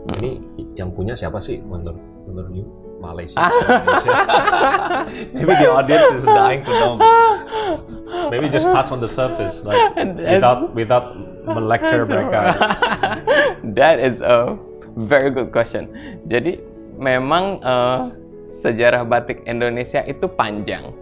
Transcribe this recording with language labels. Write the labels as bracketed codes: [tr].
[id] Ini yang punya siapa sih menurut you? Malaysia. Indonesia. [en] Maybe the audience is dying to know. Maybe just touch on the surface, like without [id] melecture mereka. [en] That is a very good question. [id] Jadi memang sejarah batik Indonesia itu panjang,